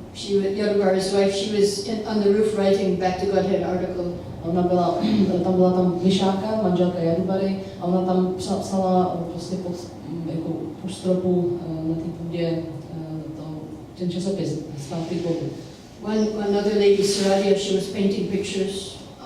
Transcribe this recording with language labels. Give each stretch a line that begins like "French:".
English: Yadugara's wife, she was on the roof writing Back to Godhead article.
Czech: Tam byla Vyšáka, manželka Jadugary, a ona tam psala prostě po stropu na té půdě ten časopis Zpátky k Bohu.
English: Another lady, Saradia, she was painting pictures.